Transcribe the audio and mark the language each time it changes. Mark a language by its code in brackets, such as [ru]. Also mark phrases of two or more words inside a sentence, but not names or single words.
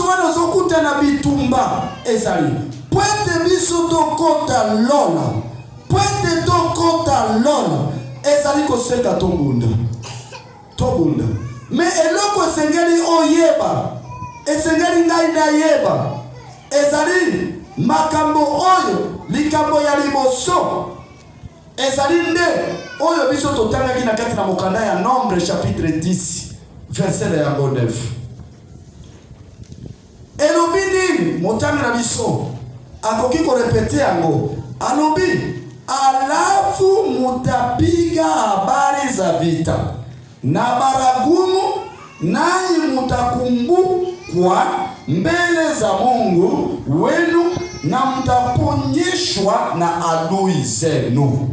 [ln] wana ozokuta na bitumba ezali poete biso tokota lola poete tokota lola ezali kosenga tobunda mais eloko esengeli oyeba esengeli ngai na yeba ezali makambo oyo likambo ya liboso ezali nde oyo biso totangaki na kati na mokanda ya Nombre chapitre 10 verset ya 9 elobi nini motangi na biso akoki korepete yango alobi [sw] alafu mutapiga habari za vita na baragumu nanyi mutakumbukwa mbele za Mungu wenu na mtaponyeshwa na adui zenu.